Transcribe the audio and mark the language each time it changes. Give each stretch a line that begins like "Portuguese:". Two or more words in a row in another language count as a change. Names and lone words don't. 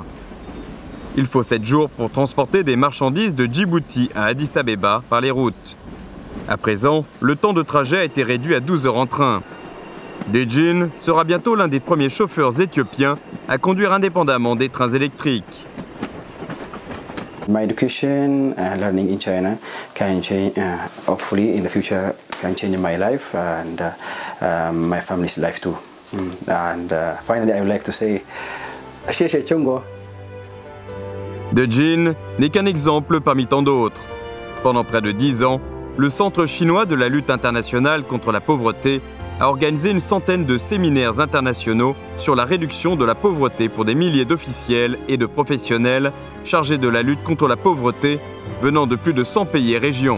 French: Il faut 7 jours pour transporter des marchandises de Djibouti à Addis Abeba par les routes. À présent, le temps de trajet a été réduit à 12 heures en train. Di Jin sera bientôt l'un des premiers chauffeurs éthiopiens à conduire indépendamment des trains électriques.
English: My education and learning in China can change, hopefully in the future, can change my life and my family's life too. And finally, I would like to say,
Chinese: 谢谢中国.
French: Di Jin n'est qu'un exemple parmi tant d'autres. Pendant près de 10 ans, le Centre chinois de la lutte internationale contre la pauvreté a organisé une centaine de séminaires internationaux sur la réduction de la pauvreté pour des milliers d'officiels et de professionnels chargés de la lutte contre la pauvreté venant de plus de 100 pays et régions.